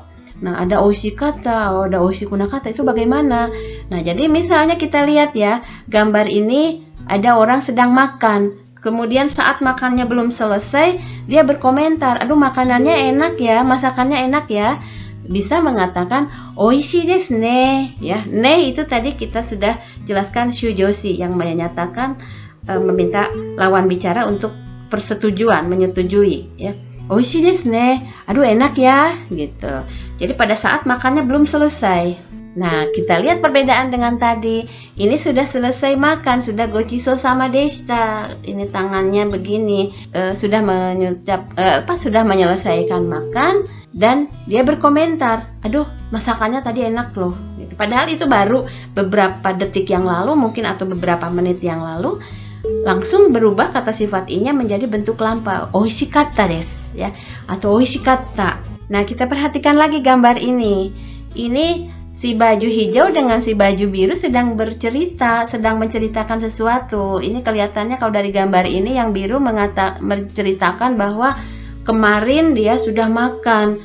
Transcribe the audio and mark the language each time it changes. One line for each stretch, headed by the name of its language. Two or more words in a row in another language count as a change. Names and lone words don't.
Indonesian: Nah, ada oishikata, ada oishikunakata, itu bagaimana? Nah, jadi misalnya kita lihat ya, gambar ini ada orang sedang makan. Kemudian saat makannya belum selesai, dia berkomentar, aduh makanannya enak ya, masakannya enak ya. Bisa mengatakan
Japanese: 美味しいですね,
Indonesian: ya. Ne itu tadi kita sudah jelaskan shujoshi, yang menyatakan meminta lawan bicara untuk persetujuan, menyetujui, ya.
Japanese: 美味しいですね,
Indonesian: aduh enak ya, gitu. Jadi pada saat makannya belum selesai. Nah, kita lihat perbedaan dengan tadi. Ini sudah selesai makan, sudah
Japanese: ご馳走様でした.
Indonesian: Ini tangannya begini, sudah sudah menyelesaikan makan dan dia berkomentar, "Aduh, masakannya tadi enak loh." Gitu. Padahal itu baru beberapa detik yang lalu mungkin atau beberapa menit yang lalu langsung berubah kata sifat i-nya menjadi bentuk lampau.
Japanese: 美味しかったです,
Indonesian: ya, atau oishikatta. Nah, kita perhatikan lagi gambar ini. Ini si baju hijau dengan si baju biru sedang bercerita, sedang menceritakan sesuatu. Ini kelihatannya kalau dari gambar ini yang biru menceritakan bahwa kemarin dia sudah makan.